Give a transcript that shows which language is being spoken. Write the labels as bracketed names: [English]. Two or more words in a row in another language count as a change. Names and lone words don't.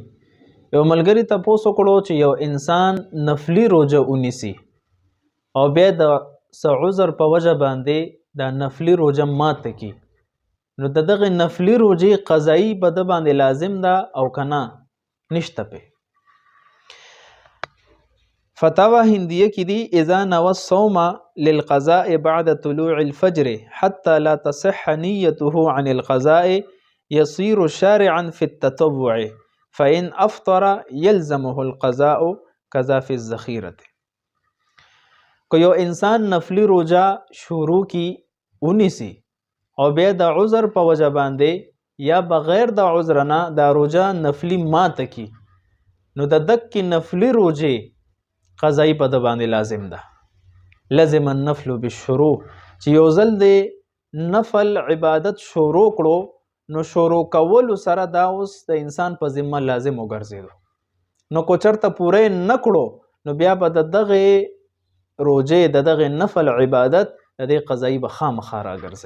[Pashto] یو ملګری تاسو کړو چې یو انسان نفلی روزه ونیسي او بیا د عذر په وجه باندې دا نفلی روزه ماته کی، نو دغه نفلی روزه قضایی په د باندې لازم ده او کنه نشته په. فتاوی هندیه کې دی [Arabic] اذا نوى الصوم للقضاء بعد طلوع الفجر حتى لا تصح نيته عن القضاء يصير شارعا في التطوع فإن أفطر يلزمه القضاء كذا في الذخيرة. [Pashto] که یو انسان نفلی روزه شروع کی ونیسی او بیا د عذر په وجه باندې یا بغیر د عذر نه د روزه نفلی ماته کی، نو د دک نفلی روزه قضایی په د باندې لازم ده. [Arabic] لازم النفل بالشروع، [Pashto] چې یو ځل د نفل عبادت شروع کړو نو شروع کولو سره دا اوس د انسان په ذمه لازم وګرځیدو. نو کو چرته پوره نه کړو نو بیا به د دغه روزه د دغه نفل عبادت د دې قضایی به خامخا راګرځي.